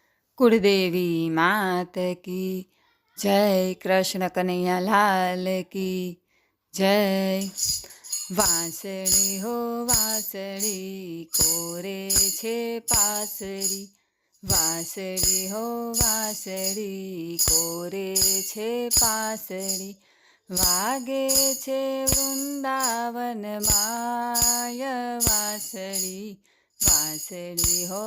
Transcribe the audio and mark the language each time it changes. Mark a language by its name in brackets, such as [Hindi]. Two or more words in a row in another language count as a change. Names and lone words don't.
[Hindi] कुलदेवी मात की जय, कृष्ण कन्हैया लाल की जय। [Gujarati] વાંસળી હો વાંસળી કોરે છે પાસળી, વાંસળી હો વાંસળી કોરે છે પાસળી, વાગે છે વૃંદાવન માય વાંસળી, વાંસળી હો